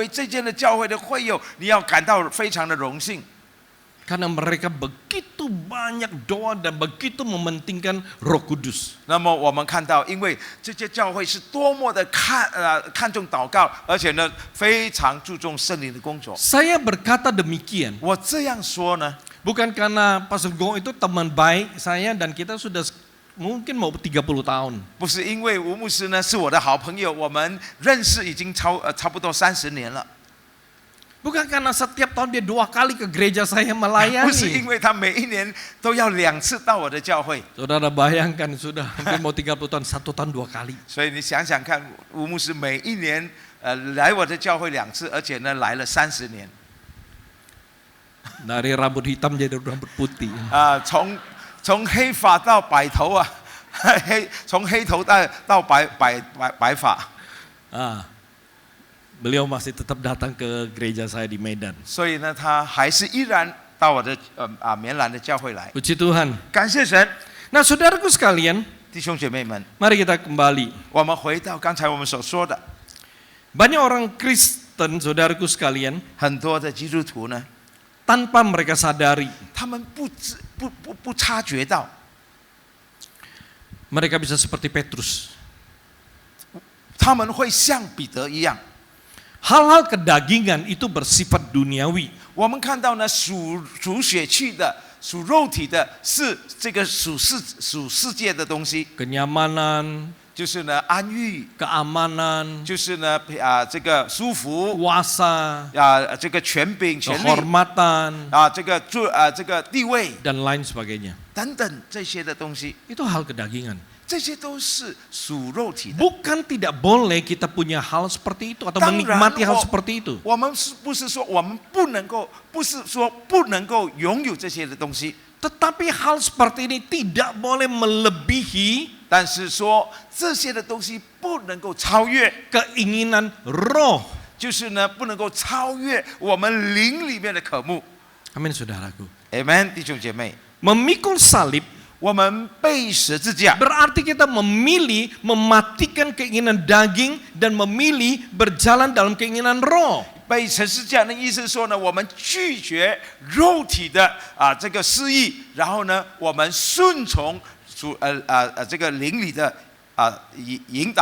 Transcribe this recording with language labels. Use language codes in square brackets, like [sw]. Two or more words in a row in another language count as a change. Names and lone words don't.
[zh] 你 [id] ini. [zh] 能够成为这间的教会的会友，你要感到非常的荣幸。 [id] Karena mereka begitu banyak doa dan begitu mementingkan Roh Kudus. [zh] 那么我们看到，因为这些教会是多么的看重祷告，而且呢非常注重圣灵的工作。 [id] Saya berkata demikian [zh] 我这样说呢， [id] bukan karena Pastor Gong itu teman baik saya dan kita sudah mungkin mau 30 tahun. [zh] 不是因为吴牧师呢是我的好朋友，我们认识已经差不多30年了。 [id] Bukan karena setiap tahun dia 2 kali ke gereja saya [zh] 不是因 [id] melayani. [zh] 为他每一年都要2次到我的教会， [id] Saudara bayangkan sudah hampir mau 30 tahun, 1 tahun 2 kali. [zh] 所以你想想看，吴牧师每一年来我的教会2次，而且呢来了30年。 [id] Dari rambut hitam jadi rambut putih. [zh] 从黑发到白头啊，从黑头到白发。 [id] Beliau masih tetap datang ke gereja saya di Medan. [zh] 所以呢，他还是依然到我的棉兰的教会来。 [id] Puji Tuhan. [zh] 感谢神， [id] Nah, saudaraku sekalian, [zh] 弟兄姐妹们， [id] mari kita kembali. [zh] 我们回到刚才我们所说的， [id] Banyak orang Kristen, saudaraku sekalian, [zh] 很多的基督徒呢， [id] tanpa mereka sadari, [zh] 他们不察觉到， [id] mereka bisa seperti Petrus. [zh] 他们会像彼得一样。 [id] Hal-hal kedagingan itu bersifat duniawi. [zh] 我们看到呢，属血气的、属肉体的，是这个属世界的东西， [id] Kenyamanan, [zh] 就是呢安逸， [id] keamanan, [zh] 就是呢这个舒服 [id] kuasa, [zh] 这个权柄、权力 [id] kehormatan, [zh] 这个地位 [id] dan lain sebagainya. [zh] 等等这些的东西， [id] Itu hal kedagingan. [zh] 这些都是属肉体的。 [id] Bukan tidak boleh kita punya hal seperti itu atau [zh] 当然 [id] menikmati hal seperti itu. [zh] 我们不是说我们不能够拥有这些的东西， [id] Tetapi hal seperti ini tidak boleh melebihi [zh] 但是说这些的东西不能够超越， [id] keinginan roh. [zh] 就是呢不能够超越我们灵里面的渴慕。 [id] Amin, saudaraku. [zh] Amen，弟兄姐妹， [id] Memikul salib [zh] 我们背十字架， [id] berarti kita memilih mematikan keinginan daging dan memilih berjalan dalam keinginan roh. [zh] 背十字架的意思是说呢，我们拒绝肉体的这个私意，然后呢，我们顺从这个灵里的引导。